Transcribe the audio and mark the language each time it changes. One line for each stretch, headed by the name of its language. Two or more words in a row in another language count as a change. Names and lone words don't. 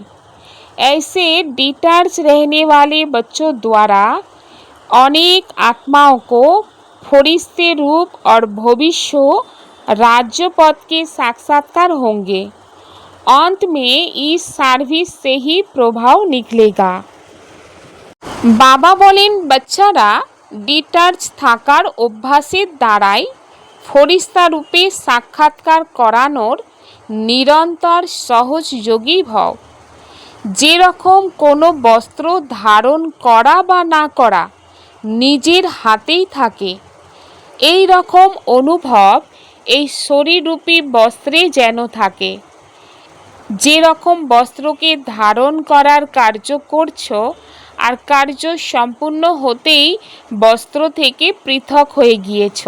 Hindi: ऐसे डिटैच रहने वाले बच्चों द्वारा अनेक आत्माओं को फरिश्ते रूप और भविष्य राज्य पद के साक्षात्कार होंगे। अंत में इस सर्विस से ही प्रभाव निकलेगा।
Bangla: বাবা বলেন, বাচ্চারা ডিটাচ থাকার অভ্যাসের দ্বারাই ফরিশতা রূপে সাক্ষাৎকার করানোর নিরন্তর সহজ যোগী ভব। যে রকম কোনো বস্ত্র ধারণ করা বা না করা নিজের হাতেই থাকে, এই রকম অনুভব এই শরীররূপী বস্ত্রে যেন থাকে। যে রকম বস্ত্রকে ধারণ করার কার্য করছো আর কার্য সম্পূর্ণ হতেই বস্ত্র থেকে পৃথক হয়ে গিয়েছো।